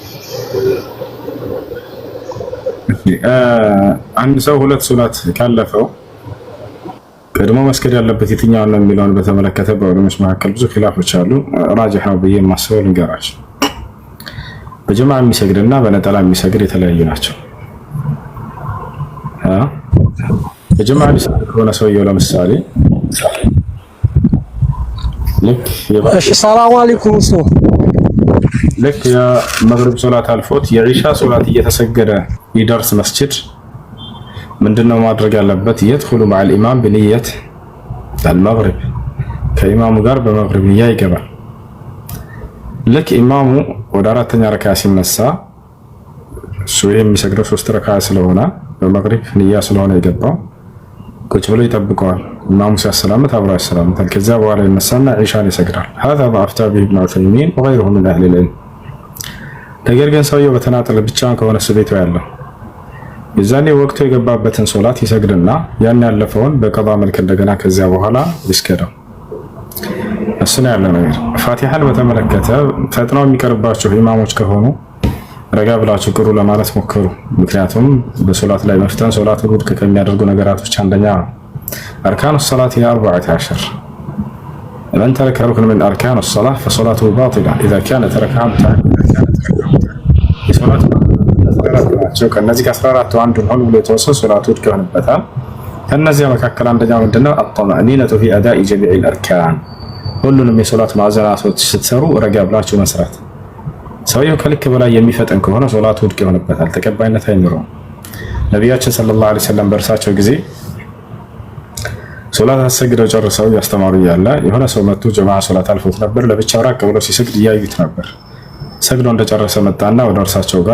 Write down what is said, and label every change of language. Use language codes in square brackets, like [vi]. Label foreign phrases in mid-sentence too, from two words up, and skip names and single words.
[am] አንድ ሰው ሁለት ሶላት ካለፈው ቀድሞ መስገድ ያለበት የትኛው ነው የሚለውን በተመለከተ በዑለሞች መካከል ብዙ ኺላፎች አሉ። ራጂህ ነው ብዬ የማስበው ልንገራችሁ። በጀማዓ የሚሰግድና በነጠላ የሚሰግድ የተለያዩ ናቸው። በጀማዓ ሊሰግድ ከሆነ ሰውየው ለምሳሌ እሺ ሰላም አለይኩም ልክ የመግሪብ ሶላት አልፎት የኢሻ ሶላት እየተሰገደ ይደርስ መስጂድ ምንድነው ማድረግ ያለበት? [ar] يدخل مع الامام بنيه المغرب [am] ከኢማሙ ጋር በመግሪብ ንያ ይገባል። ልክ ኢማሙ ወደ አራተኛ ረካ ሲነሳ እሱ የሚሰግደው 3 ረካ ስለሆነ በመግሪብ ንያ ስለሆነ የገባው ቁጭ ብሎ ይጠብቀዋል። ኢማሙ ሲያሰላምት አብሮ ያሰላምታል። ከዛ በኋላ ይነሳና ኢሻን ይሰግዳል። [ar] هذا ما افتى به ابن عثيمين وغيره من اهل [am] العلم። ነገር ግን ሰውየው በተናጠለ ብቻውን ከሆነ ቤቱ ያለው የዛኔ ወቅቱ የገባበትን ሶላት ይሰግድና ያን ያለፈውን በቀባ መልክ እንደገና ከዚያ በኋላ ይስገደው። እሱ ነው ያለው ነገር። ፋቲሃን በተመለከተ ፈጥነው የሚቀርባቸው ኢማሞች ከሆኑ ረጋ ብላችሁ ቅሩ ለማለት ሞክሩ። ምክንያቱም በሶላት ላይ መፍተን ሶላት ውድቅ ከሚያደርጉ ነገራቶች አንደኛ አርካኑ ሶላት የ14 [ar] من ترك ركن من أركان الصلاة فصلاته باطلة إذا كان تركها متعمدا. [am] የሶላት ናቸው ከነዚህ ከ14 አንዱን ሁሉ የተወሰኑ ሶላቶች ከሆነበታል። ከነዚያ መካከል አንደኛው ምንድነው? [ar] الطمأنينة في أداء جميع الأركان [am] ሁሉንም የሶላት ማዕዘናቶች ስትሰሩ ረጋ ብላችሁ መስራት። ሰውየው ከልክ በላይ የሚፈጠን ከሆነ ሶላቱ ውድቅ ይሆንበታል፣ ተቀባይነት አይኖረውም። ነቢያችን [ar] صلى الله عليه وسلم [am] በእርሳቸው ጊዜ ሶላት አሰግደው ጨርሰው ያስተማሩ ያለ የሆነ ሰው መጥቶ ጀማዓ ሶላት አልፎት ነበር። ለብቻው ራቅ ብሎ ሲሰግድ እያዩት ነበር። ሰግዶ እንደጨረሰ መጣና ወደ እርሳቸው ጋር